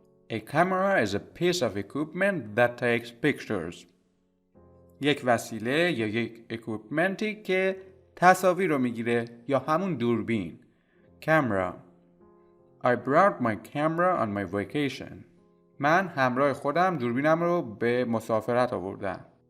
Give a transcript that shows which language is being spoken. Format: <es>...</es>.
<en>A camera is a piece of equipment that takes pictures.</en> <fa>یک وسیله یا یک اکویپمنتی که تصاویر رو میگیره یا همون دوربین.</fa> <en>Camera. I brought my camera on my vacation.</en> <fa>من همراه خودم دوربینم رو به مسافرت آوردم.</fa>